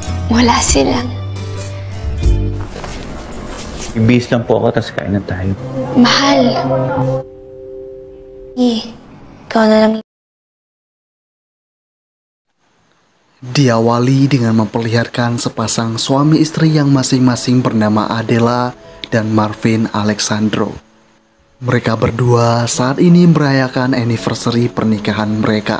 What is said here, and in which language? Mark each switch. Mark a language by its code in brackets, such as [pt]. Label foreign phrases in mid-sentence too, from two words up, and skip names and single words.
[tl] Wala silang. Ibis lang po ako, tapos kain na tayo. Mahal. Ikaw na lang. [id] Diawali dengan memperlihatkan sepasang suami istri yang masing-masing bernama Adela dan Marvin Alexandro. Mereka berdua saat ini merayakan anniversary pernikahan mereka.